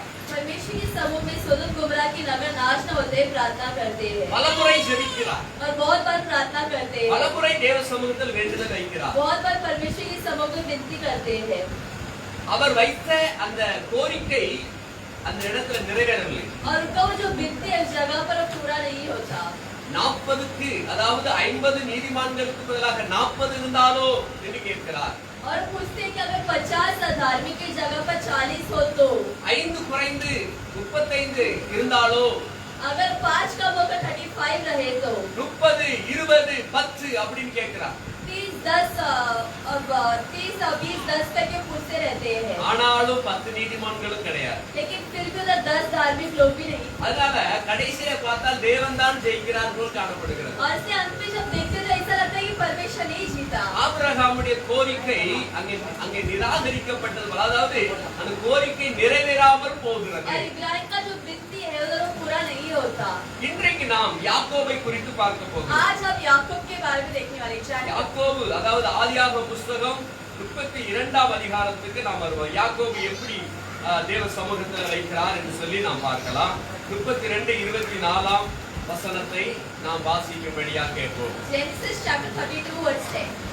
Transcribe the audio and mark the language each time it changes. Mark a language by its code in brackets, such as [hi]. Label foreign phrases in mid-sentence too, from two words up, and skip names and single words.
[hi] परमेश्वर के समूह में सोदोम गोमोरा की नगर नाश न होते प्रार्थना करते हैं [ta] பலமுறை ஜெபிக்கிறார் [hi] और बहुत बार प्रार्थना करते हैं [ta] பலமுறை தேவ சமூகத்தில் வேண்டுதல் வைக்கிறார் [hi] बहुत बार परमेश्वर के समूह में विनती करते हैं [ta] அவர் வைத்த அந்த கோரிக்கை அந்த இடத்துல நிறைவேறவில்லை [hi] और उनका वो जो विनती है उस जगह पर पूरा नहीं होता [ta] 40க்கு அதாவது 50 நீதிமான்களுக்கு பதிலாக 40 இருந்தாலோ என்று கேட்கிறார் [hi] और पूछते हैं कि अगर 50 धार्मिक की जगह पर 40 हो तो [ta] 5 குறைந்து 35 இருந்தாலோ [hi] अगर 5 कम होकर 35 रहे तो [ta] 30 20 10 அப்படினு கேக்குறார் [hi] 30 10 और 30 20 10 करके पूछते रहते हैं [ta] ஆனாலும் 10 நீதிமான்களும் கிடையாது [hi] लेकिन फिर भी उधर 10 धार्मिक लोग भी नहीं [ta] அதனால கடைசியில பார்த்தால் தேவன் தான் ஜெயிக்கிறார் போல் காணப்படுகிறது [hi] और इससे अंत में जब देखते तो ऐसा लगता है कि परमेश्वर नहीं जीता [ta] ஆபிரகாமுடைய கோரிக்கை அங்கே நிராகரிக்கப்பட்டது அதாவது அந்த கோரிக்கை நிறைவேறாமல் போகிறது [hi] और इब्राहिम का जो विनती है उधर वो पूरा नहीं होता [ta] இன்றைக்கு நாம் யாக்கோபை குறித்து பார்க்க போகிறோம் [hi] आज हम याकूब के बारे में देखने वाले हैं [ta] யாக்கோபு அதாவது ஆதியாகம புத்தகம் 32ஆம் அதிகாரத்துக்கு நாம் வருவோம் யாக்கோபு எப்படி தேவ சமூகத்தில் வைக்கிறார் என்று சொல்லி நாம் பார்க்கலாம் 32:24 வசனத்தை நாம் வாசிக்கும்படியா கேட்போம் [en] Genesis chapter 32 verse 10